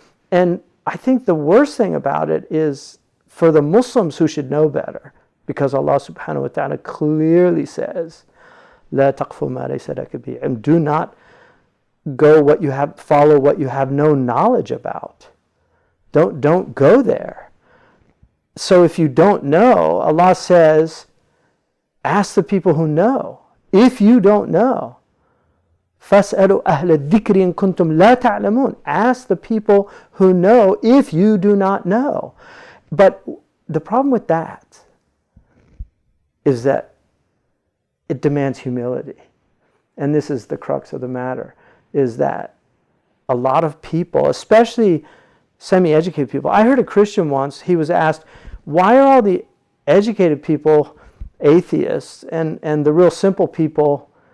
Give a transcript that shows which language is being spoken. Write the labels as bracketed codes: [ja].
[en] And I think the worst thing about it is for the Muslims who should know better, because Allah subhanahu wa ta'ala clearly says, [ar] "La taqfu ma laysa laka bihi," [en] and do not follow what you have no knowledge about. Don't go there. So if you don't know, Allah says, ask the people who know. If you don't know, [ar] فَاسْأَلُوا أَهْلَ الذِّكْرِ إِن كُنْتُمْ لَا تَعْلَمُونَ. [en] Ask the people who know if you do not know. But the problem with that is that it demands humility. And this is the crux of the matter, is that a lot of people, especially semi-educated people, I heard a Christian once, he was asked, why are all the educated people atheists and the real simple people